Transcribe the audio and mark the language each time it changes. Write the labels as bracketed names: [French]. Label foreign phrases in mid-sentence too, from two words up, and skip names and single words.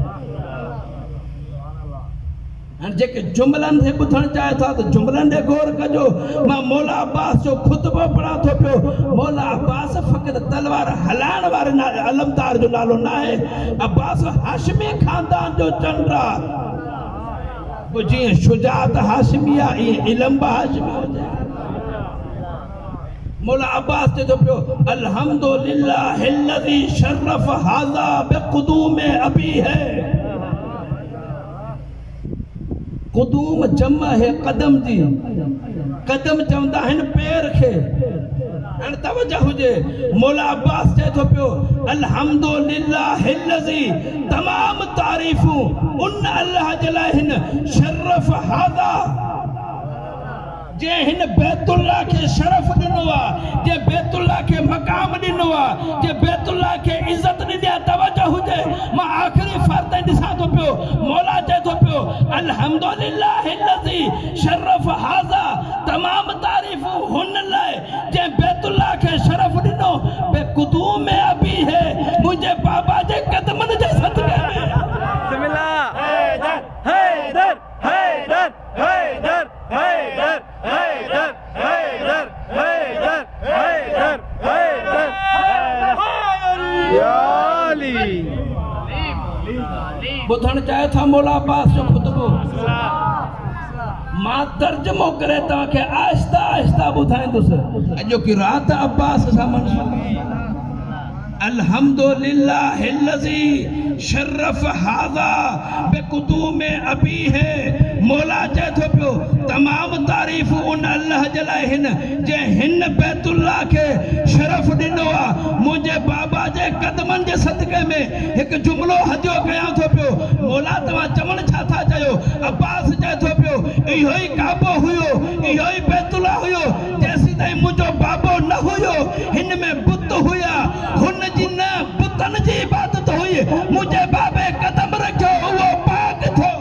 [Sindhi] हाणे जेके जुमलनि खे ॿुधणु चाहे था त जुमलनि ॾे गौर कजो मां मौला अब्बास जो ख़ुतबो पढ़ां थो पियो मौला अब्बास फ़क़ति तलवार हलाइण वारे अलमदार जो नालो न आहे अब्बास हाशिमी ख़ानदान जो चंड आहे पोइ जीअं शुजात हाशिमी आहे ईअं इल्म बि हाशिमी हुजे मौला अब्बास चए थो पियो [Arabic] الحمد لله الذي شرف هذا بقدوم أبي [Sindhi] है कुदूम जमा है कदम जी कदम चवंदा आहिनि पैर खे हाणे तवजो हुजे मौला अब्बास चए थो पियो [Arabic] الحمد لله الذي [Sindhi] तमाम तारीफ़ूं उन अल्लाह जे लाइ हिन [Arabic] شرف هذا [Sindhi] जे हिन बैतुल्ला के शरफ ॾिनो आहे जे बैतुल्ला के मक़ाम ॾिनो आहे जे बैतुल्ला के इज़त ॾिनी आहे तवजो हुजे मां आख़िरी फ़र्द ॾिसां थो पियो मौला चए थो पियो [Arabic] الحمد لله الذي شرف هذا [Sindhi] तमाम तारीफ़ूं हुन लाइ जे बैतुल्ला के शरफ ॾिनो [Arabic] بقدوم [Sindhi] में अबी है मुंहिंजे बाबा जे कदमनि जे सदक़े में हैदर हैदर हैदर हैदर हैदर हैदर हैदर हैदर हैदर या अली ॿुधणु चाहे था मौला अब्बास जो ख़ुतबो मां तर्जुमो करे तव्हांखे आहिस्ता आहिस्ता ॿुधाईंदुसि अॼोकी राति अब्बास सां मंसूब [Arabic] الحمد لله الذي شرف هذا بقدوم أبي [Sindhi] है मौला चए थो पियो तमाम तारीफ़ उन अल्लाह जे लाइ हिन जे हिन बैतुल्ला खे शरफ ॾिनो आहे मुंहिंजे बाबा जे कदमनि जे सदक़े में हिकु जुमिलो हदियो कयां थो पियो मौला तव्हां चवणु छा था चयो अब्बास चए थो पियो इहो ई काबो हुयो इहो ई बैतुल्ला हुयो जेसीं ताईं मुंहिंजो बाबो न हुयो हिन में बुत हुया हुन जी न बुतनि जी इबादत हुई मुंहिंजे बाबे कदम रखियो उहो पाक थियो